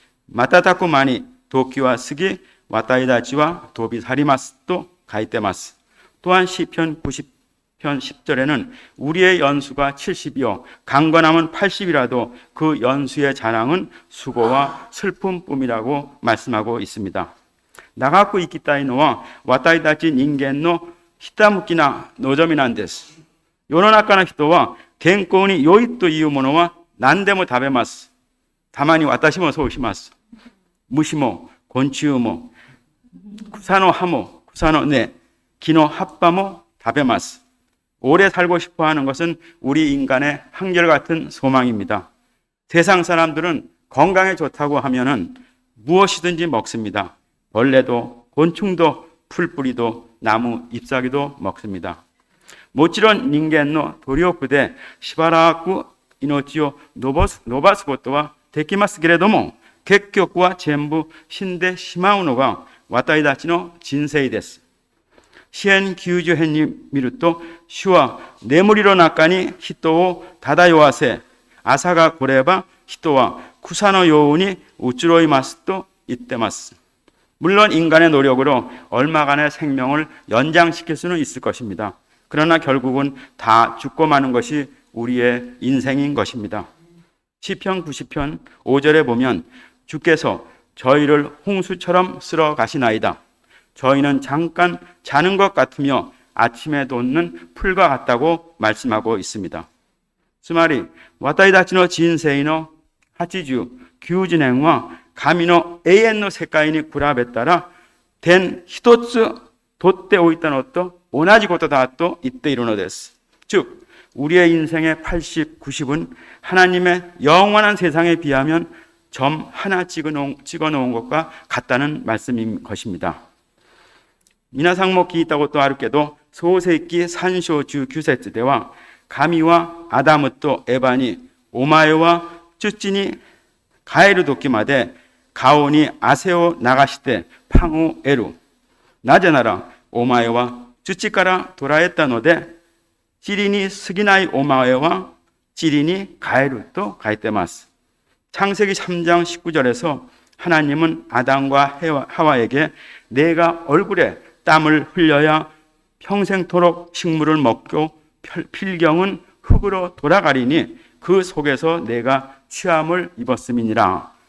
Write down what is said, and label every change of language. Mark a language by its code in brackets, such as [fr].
[ja] 瞬く間に時は過ぎ、私たちは飛び去りますと書いてます。 [ko] 또한 시편 90편 10절에는 우리의 연수가 70이요 강건함은 80이라도 그 연수의 자랑은 수고와 슬픔뿐이라고 말씀하고 있습니다. [ja] 長く生きたいのは私たち人間のひたむきな望みなんです。世の中の人は健康に良いというものは何でも食べます。たまに私もそうします。虫も昆虫も草の葉も草の根、木の葉っぱも食べます。 [ko] 오래 살고 싶어 하는 것은 우리 인간의 한결같은 소망입니다. 세상 사람들은 건강에 좋다고 하면은 무엇이든지 먹습니다. 벌레도 곤충도 풀뿌리도 나무 잎사귀도 먹습니다. [ja] もちろん人間の努力でしばらく命を伸ばすことはできますけれども、結局は全部死んでしまうのが私たちの人生です。シエン・キュージュヘンに見ると、主は眠りの中に人を漂わせ、朝が来れば人は草のように移ろいますと言ってます。 [ko] 물론 인간의 노력으로 얼마간의 생명을 연장시킬 수는 있을 것입니다. 그러나 결국은 다 죽고 마는 것이 우리의 인생인 것입니다. 시편 90편 5절에 보면 주께서 저희를 홍수처럼 쓸어 가시나이다. 저희는 잠깐 자는 것 같으며 아침에 돋는 풀과 같다고 말씀하고 있습니다. [ja] つまり私たちの人生の89年は神の永遠の世界に比べたら点一つ取っておいたのと同じことだと言っているのです。 [ko] 즉 우리의 인생의 80, 90은 하나님의 영원한 세상에 비하면 점 하나 찍어놓은 것과 같다는 말씀인 것입니다. [ja] 皆さんも聞いたことあるけど、創世記3章19節では神はアダムとエバにお前は土に帰る時まで顔に汗を流してパンを得る。なぜならお前は土から取られたので塵に過ぎないお前は塵に帰ると書いてます。 [ko] 창세기 3장 19절에서 하나님은 아담과 하와에게 내가 얼굴에 땀을 흘려야 평생토록 식물을 먹고 필경은 흙으로 돌아가리니 그 속에서 내가 취함을 입었음이니라.